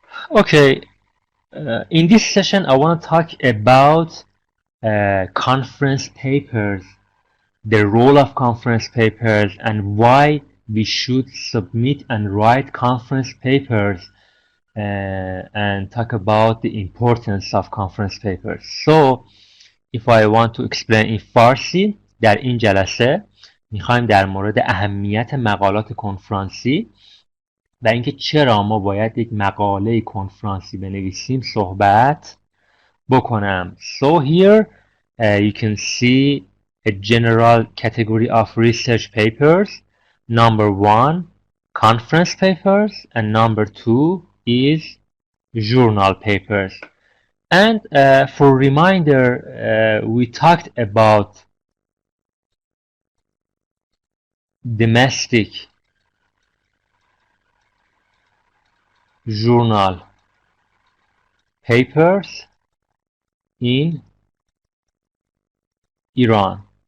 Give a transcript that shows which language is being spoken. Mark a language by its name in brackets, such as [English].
[English] Okay, in this session I want to talk about conference papers, the role of conference papers, and why we should submit and write conference papers, and talk about the importance of conference papers. So if I want to explain in [Persian] فارسی، در این جلسه میخوایم در مورد اهمیت مقالات کنفرانسی و اینکه چرا ما باید یک مقاله کنفرانسی بنویسیم صحبت بکنم. [English] So here you can see a general category of research papers. Number one, conference papers, and number two is journal papers. And for reminder, we talked about domestic journal papers in Iran.